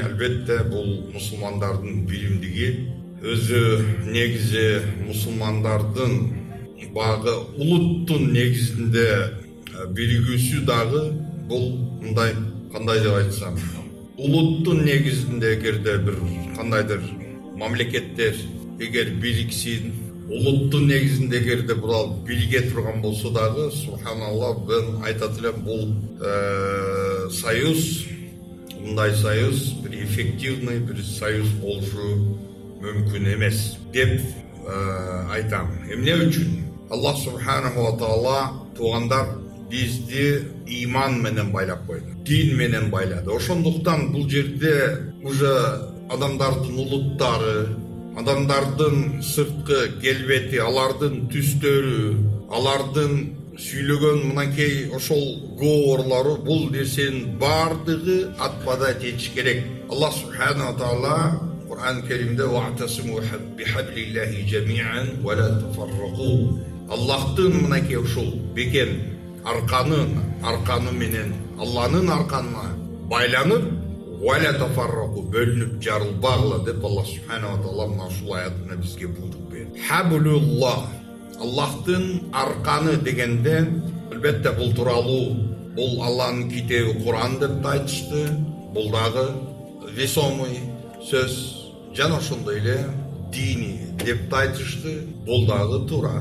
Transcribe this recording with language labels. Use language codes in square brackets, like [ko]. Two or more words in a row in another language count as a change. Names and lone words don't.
[ky] Албетте бул мусулмандардын биримдиги. Өзү негизи мусулмандардын багы улуттун негизинде биригүүсү дагы бул мындай, кандай деп айтсам, улуттун негизинде эгерде бир кандайдыр мамлекеттер эгер бириксин, улуттун негизинде эгерде бурал бирге турган болсо дагы, субханаллах, мен айтат элем, бул союз, мындай союз бир эффективный бир союз болушу мүмкүн эмес деп айтам. Эмне үчүн? Аллах [ar] سبحانه وتعالى [ky] туугандар бизди иман менен байлап койду, дин менен байлады. Ошондуктан бул жерде уже адамдардын улуттары, адамдардын сырткы келбети, алардын түстөрү, алардын сүйлөгөн мынакей ошол говорлору, бул нерсенин бардыгы атпадат этиш керек. [ar] Аллах سبحانه وتعالى Кур'ан Керимде «واعتصموا بحبل الله جميعا ولا تفرقوا». [ky] Аллахтын мынакей ошол бекен арканы менен, Алланын арканына байланып, [ar] ولا تفرقوا, [ky] бөлүнүп жарылбагыла деп Аллах [ar] سبحانه وتعالى [ky] мына ушул аятына бизге буйрук берди. Хаблуллах, Аллахтын арканы дегенде, албетте бул тууралуу, бул Алланын китеби Кур'ан деп айтышты, бул дагы весомый сөз. Жана ошондой эле дини деп айтышты, бул дагы туура.